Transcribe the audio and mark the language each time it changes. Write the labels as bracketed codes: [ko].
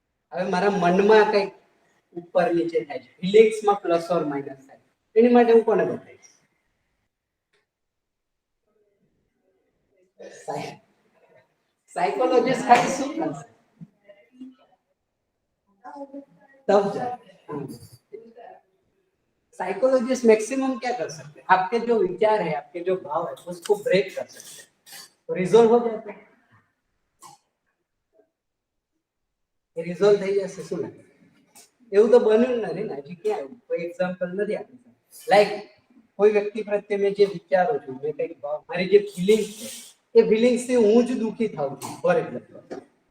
[gu] હવે મારા મનમાં કંઈક ઉપર નીચે થાય છે, ફિલિંગ્સમાં પ્લસ ઓર માઇનસ થાય, એની માટે હું કોને બતાવીશ? साइकोलॉजिस्ट खाली શું કરશે? [hi] तब साइकोलॉजिस्ट मैक्सिमम क्या कर सकते हैं? आपके जो विचार है, आपके जो भाव है, उसको ब्रेक कर सकते हैं, तो रिजॉल्व हो जाते हैं. [gu] ये रिजॉल्व થઈ જશે. શું લાગે? એવું તો બન્યું નથી ને હજી ક્યાં આવ્યું? કોઈ એક્ઝામ્પલ નથી આપી શકતા. લાઈક કોઈ વ્યક્તિ પ્રત્યે મેં જે વિચારો છું, મેં કંઈક ભાવ, મારી જે ફિલિંગ્સ છે, એ ફિલિંગ્સ થી હું જ દુઃખી થાઉં છું, ફોર એક્ઝામ્પલ,